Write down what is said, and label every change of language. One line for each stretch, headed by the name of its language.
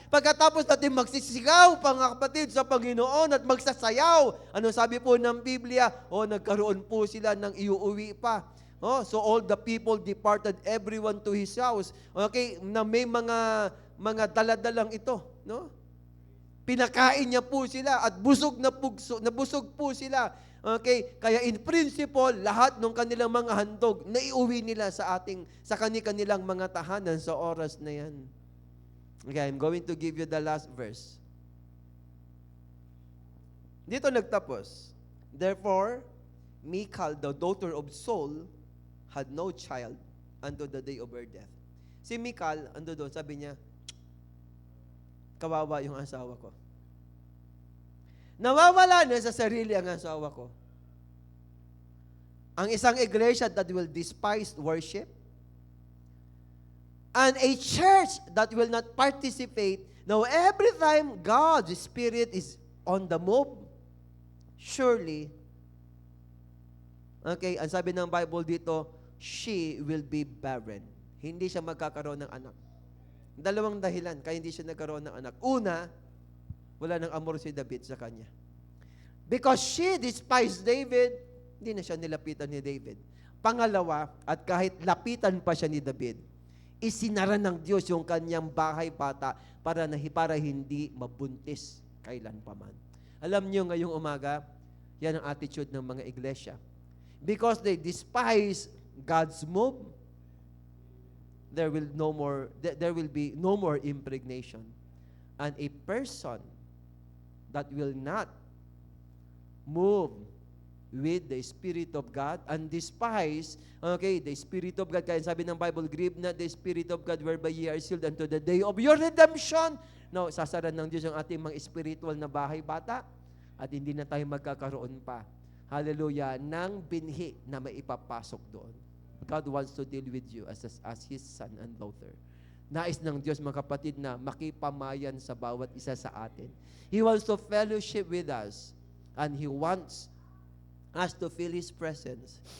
Filipino: Pagkatapos natin magsisigaw, mga kapatid, sa Panginoon at magsasayaw. Ano sabi po ng Biblia? Nagkaroon po sila ng iuuwi pa.
English: So all the people departed, everyone to his house.
Filipino: Okay, na may mga daladalang ito, no? Pinakain niya po sila at busog po sila. Okay, kaya in principle, lahat ng kanilang mga handog naiuwi nila sa kanilang mga tahanan sa oras na yan.
English: Okay, I'm going to give you the last verse.
Filipino: Dito nagtapos.
English: Therefore, Michal, the daughter of Saul, had no child unto the day of her death.
Filipino: Si Michal, ando doon, sabi niya, kawawa yung asawa ko. Nawawala na sa sarili ang asawa ko. Ang isang iglesia
English: that will despise worship, and a church that will not participate. Now, every time God's Spirit is on the move, surely, okay,
Filipino: ang sabi ng Bible dito,
English: she will be barren.
Filipino: Hindi siya magkakaroon ng anak. Dalawang dahilan kaya hindi siya nagkaroon ng anak. Una, wala nang amor si David sa kanya.
English: Because she despised David,
Filipino: hindi na siya nilapitan ni David. Pangalawa, at kahit lapitan pa siya ni David, isinara ng Diyos yung kanyang bahay bata para hindi mabuntis kailan pa man. Alam niyo ngayong umaga, yan ang attitude ng mga iglesia.
English: Because they despise God's move, there will be no more impregnation. And a person that will not move with the Spirit of God and despise, okay, the Spirit of God. Kaya sabi ng Bible, grieve not the Spirit of God whereby ye are sealed unto the day of your redemption.
Filipino: No, sasaran ng Diyos ang ating mga spiritual na bahay bata at hindi na tayo magkakaroon pa. Hallelujah, ng binhi na maipapasok doon.
English: God wants to deal with you as His son and daughter.
Filipino: Nais ng Diyos, mga kapatid, na makipamayan sa bawat isa sa atin.
English: He wants to fellowship with us. And He wants us to feel His presence.